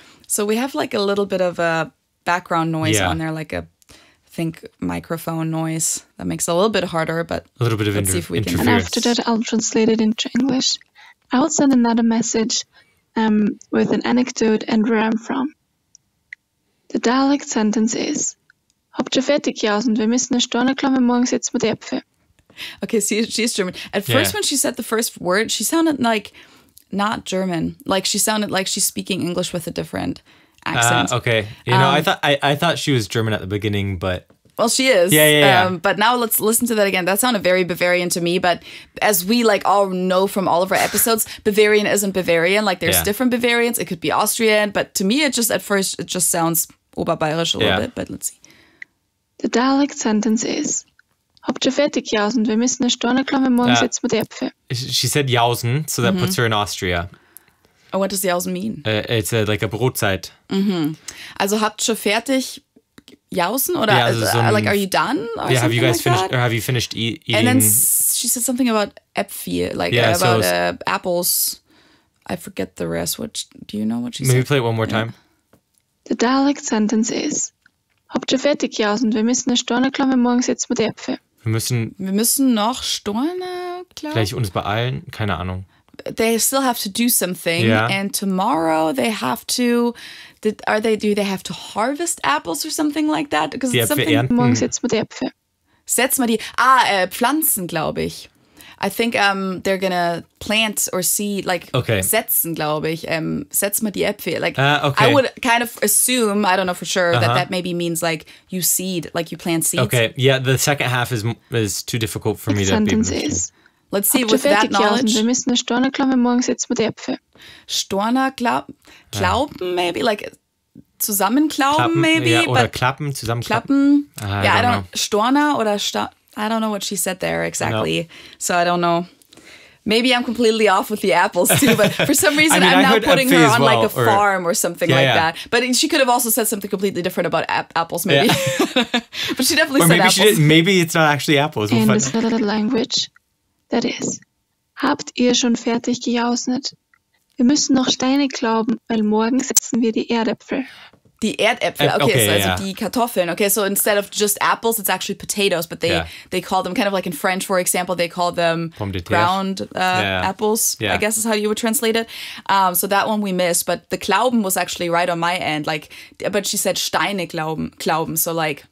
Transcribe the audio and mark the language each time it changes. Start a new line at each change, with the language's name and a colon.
English: So we have like a little bit of a background noise Yeah. on there, like I think microphone noise. That makes it a little bit harder, but A little bit of let's see if we can. And after that, I'll translate it into English. I will send another message with an anecdote and where I'm from. The dialect sentence is:
German: Habt ihr fertig jausen? Wir müssen eine Stunde klammern, morgen setzen wir die Äpfel.
English: Okay, she's German. At first, when she said the first word, she sounded like not German. Like she sounded like she's speaking English with a different accent. Okay. You know, I thought she was German at the beginning, but... Well, she is. Yeah. But now let's listen to that again. That sounded very Bavarian to me. But as we like all know from all of our episodes, Bavarian isn't Bavarian. Like there's different Bavarians. It could be Austrian. But to me, at first, it just sounds Oberbayerisch a little bit. But let's see. The dialect sentence is:
German: Habt ihr fertig jausen? Wir müssen eine Stunde klammern, morgen setzen wir die Äpfel.
English: She said Jausen, so that puts her in Austria. Oh, what does Jausen mean? It's like a Brotzeit.
German: Also habt ihr fertig Jausen?
English: Oder like, are you done? Or have you guys like finished? Or have you finished eating? And then she said something about Äpfel, like about apples. I forget the rest. Do you know what she said? Maybe play it one more time. The dialect sentence is:
German: Habt ihr fertig jausen? Wir müssen eine Stunde klammern, morgen setzen wir die Äpfel. Wir müssen noch Stunde klammern. Vielleicht uns beeilen? Keine Ahnung.
English: They still have to do something, and tomorrow they have to. Do they have to harvest apples or something like that? Because
German: Die
English: it's
German: Äpfel
English: something.
German: ernten. Morgen setzen wir die Äpfel. Setzen wir die. Pflanzen, glaube ich.
English: I think they're gonna plant or seed, like
German: setzen, glaube ich. Setzen wir die Äpfel.
English: Like I would kind of assume, I don't know for sure, that maybe means like you seed, like you plant seeds. Okay, yeah, the second half is too difficult for me to be able to. Let's see with that knowledge.
German: Wir müssen eine Stunde klammern, morgen setzen wir die Äpfel. Storner glauben, maybe, like zusammenklauben, maybe. Ja, oder klappen, zusammenklappen.
English: I don't know. Storner oder I don't know what she said there exactly. No. So I don't know. Maybe I'm completely off with the apples too, but for some reason I'm now putting her on like a farm or something like that. But she could have also said something completely different about apples, maybe. Yeah. But she definitely said apples. Maybe it's not actually apples. In this little language, that is:
German: Habt ihr schon fertig gejausnet? Wir müssen noch Steine glauben, weil morgen setzen wir die Erdäpfel. Die Erdäpfel, okay, so die Kartoffeln.
English: Okay, so instead of just apples, it's actually potatoes, but they call them, kind of like in French, for example, they call them ground apples, I guess is how you would translate it. So that one we missed, but the Glauben was actually right on my end, like, but she said
German: Steine glauben,
English: so like...